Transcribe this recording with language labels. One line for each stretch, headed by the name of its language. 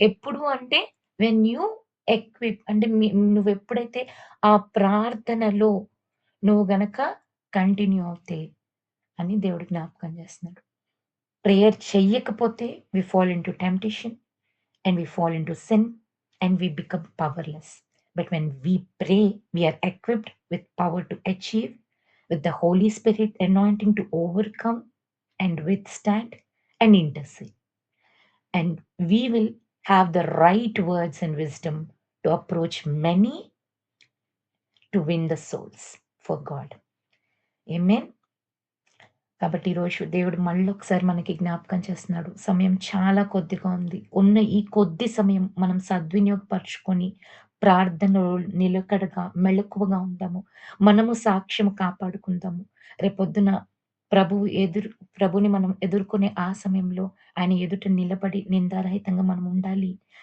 Telugu: ఎప్పుడు అంటే
English: when you equip
Telugu: అంటే నువ్వెప్పుడైతే ఆ ప్రార్థనలో నువ్వు గనక కంటిన్యూ అవుతే అని దేవుడు జ్ఞాపకం చేస్తున్నాడు. ప్రేయర్ చెయ్యకపోతే
English: We fall into temptation and we fall into sin and we become powerless. But when we pray, we are equipped with power to achieve, with the Holy Spirit anointing to overcome and withstand and intercede. And we will have the right words and wisdom to approach many to win the souls for God. Amen.
Telugu: కాబట్టి ఈరోజు దేవుడు మళ్ళొకసారి మనకి జ్ఞాపకం చేస్తున్నాడు. సమయం చాలా కొద్దిగా ఉంది. ఉన్న ఈ కొద్ది సమయం మనం సద్వినియోగపరుచుకొని, ప్రార్థనలో నిలకడగా, మెళకువగా ఉందాము. మనము సాక్ష్యం కాపాడుకుందాము. రేపొద్దున ప్రభువు ఎదురు ప్రభుని మనం ఎదుర్కొనే ఆ సమయంలో ఆయన ఎదుట నిలబడి నిందారహితంగా మనం ఉండాలి.